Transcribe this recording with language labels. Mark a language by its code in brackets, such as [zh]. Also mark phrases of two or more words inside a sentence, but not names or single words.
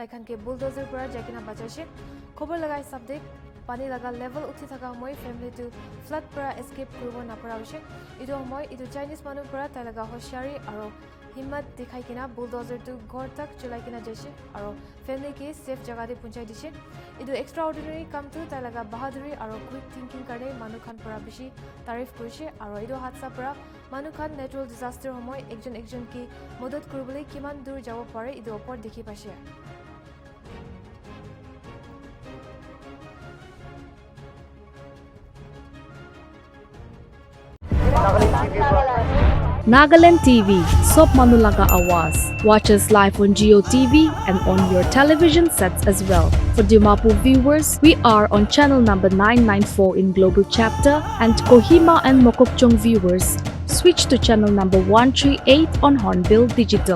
[nag] khan ke bulldozer para jakina bachaise khobor lagai sabde pani laga level uthi thaka homoy family to flat para escape koribo na para hoise idu homoy idu Chinese manu para tai laga hoshari aro himmat dikhai kina bulldozer to ghor tak chulai kina jaise aro family ke safe jaga de punchai dise idu extraordinary kam tu tai laga bahaduri aro [en] quick thinking [nag] kare manu khan para bishi tarif korise aro idu hatsa para manu khan [en] natural disaster [nag] homoy ekjon ki modot koribole kiman dur jabo pare idu opor dekhi paise Nagaland TV, Sop Manulaga Awas. [en] Watch us live on Geo TV and on your television sets as well. For Dimapur viewers, we are on channel number 994 in Global Chapter, and Kohima and Mokokchung viewers, switch to channel number 138 on Hornbill Digital.